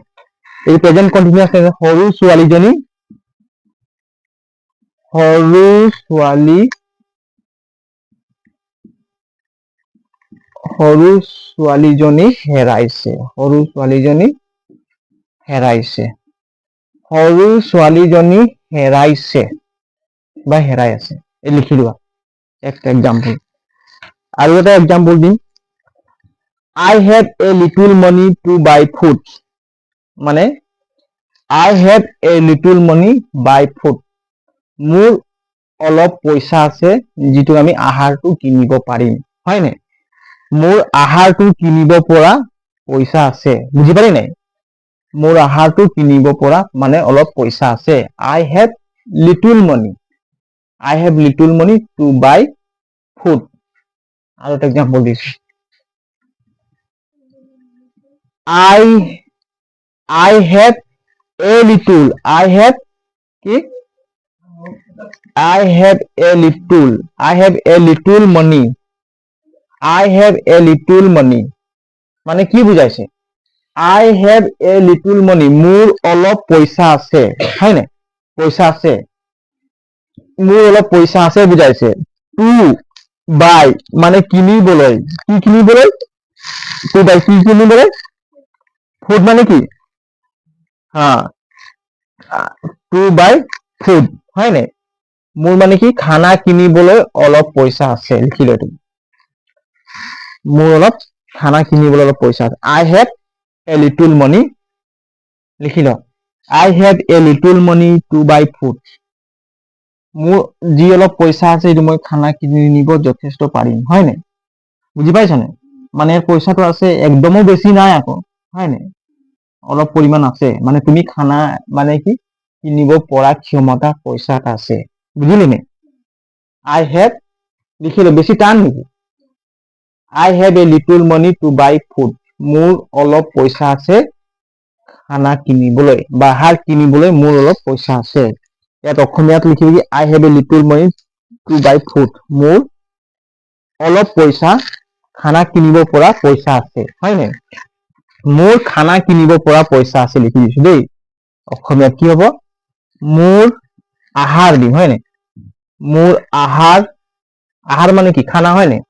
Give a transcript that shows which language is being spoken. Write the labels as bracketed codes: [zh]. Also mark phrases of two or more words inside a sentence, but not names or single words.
[as] এই [en] present continuous tense. [as] সৰু ছোৱালীজনী হেৰাইছে। সৰু ছোৱালীজনী হেৰাইছে বা হেৰাই আছে। এই লিখি লোৱা একটা এক্সাম্পল। আৰু এটা এক্সাম্পল দিম। [en] I have a little money to buy food মানে I have a little money buy food, [as] মোৰ অলপ পইচা আছে যিটো আমি আহাৰটো কিনিব পাৰিম, হয় নাই? মোৰ আহাৰটো কিনিব পৰা পইচা আছে। বুজি পালি নাই? মোৰ আহাৰটো কিনিব পৰা মানে অলপ পইচা আছে। [en] I have little money. I have little money to buy food. [as] আৰু এটা এক্সাম্পল দিছো। [en] I have a little. I have কি? I have a little money. I have a little money. [as] মানে কি বুজাইছে? [en] I have a little money. [as] মোৰ অলপ পইচা আছে। হয় নাই? পইচা আছে। মোৰ অলপ পইচা আছে বুজাইছে। [en] To buy [as] মানে কিনিবলৈ। কি কিনিবলৈ? [en] To buy [as] কি কিনিবলৈ? Food মানে কি? হা, [en] to buy food। [as] হয় নাই? মোৰ মানে কি খানা কিনিবলৈ অলপ পইচা আছে। লিখি ল তুমি। মোৰ অলপ খানা কিনিবলৈ অলপ পইচা আছে। [en] I have a little money. [as] লিখি ল। [en] I have a little money to buy food. [as] মোৰ যি অলপ পইচা আছে এইটো মই খানা কিনিব যথেষ্ট পাৰিম। হয় নাই? বুজি পাইছা নে? মানে পইচাটো আছে, একদমো বেছি নাই আকৌ। হয় নাই? অলপ পৰিমাণ আছে। মানে তুমি খানা মানে কি কিনিব পৰা ক্ষমতা পইচাত আছে। বুজিলি নে? [en] I have [as] লিখি ল। বেছি টান নেকি? [en] I have a little money to buy food. [as] মোৰ অলপ পইচা আছে খানা কিনিবলৈ বা আহাৰ কিনিবলৈ মোৰ অলপ পইচা আছে। ইয়াত অসমীয়াত লিখিবি [en] I have a little money to buy food. [as] মোৰ অলপ পইচা খানা কিনিব পৰা পইচা আছে। হয় নাই? মোৰ খানা কিনিব পৰা পইচা আছে লিখি দিছো দেই। অসমীয়াত কি হ'ব? মোৰ আহাৰ দিম। হয় নাই? মোৰ আহাৰ মানে কি খানা। হয় নাই?